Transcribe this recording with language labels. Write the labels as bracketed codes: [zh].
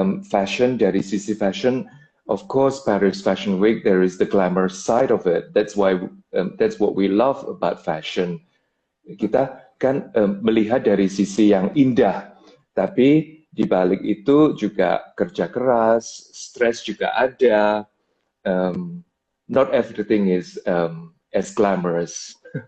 [en] Fashion, [id] dari sisi [en] fashion, of course Paris Fashion Week, there is the glamour side of it. That's what we love about fashion. [id] Kita kan melihat dari sisi yang indah, tapi di balik itu juga kerja keras, stres juga ada. [en] Not everything is as glamorous.